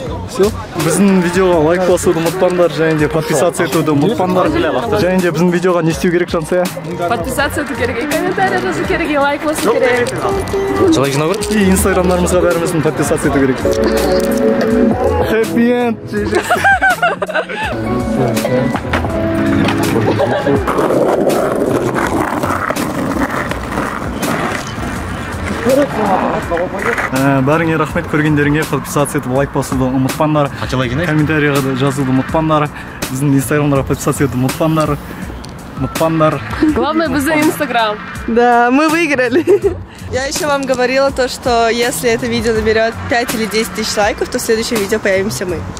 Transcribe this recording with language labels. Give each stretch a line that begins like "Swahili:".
Kazakh: Все, біздің видеоға лайк басуды ұмытпаңдар, және де подписаться етуді ұмытпаңдар. Және де біздің видеоға не істеу керек, Жансая? Подписаться ету керек, комментарий жазу керек, лайк басу керек. Қалай жинау керек? И инстаграмдарымызға бәріміздің подписаться ету керек.
English: Happy end!
Kazakh: Бәріңе рахмет, көргендеріңе подписация етіп лайк басуды ұмытпаңдар. Комментарийға жазуды ұмытпаңдар. Біздің инстаграмдарға подписация етуді ұмытпаңдар. Главное, біздің инстаграм.
Russian: Да, мы выиграли. Я еще вам говорила то, что если это видео наберет 5 или 10 тысяч лайков, то в следующем видео появимся мы.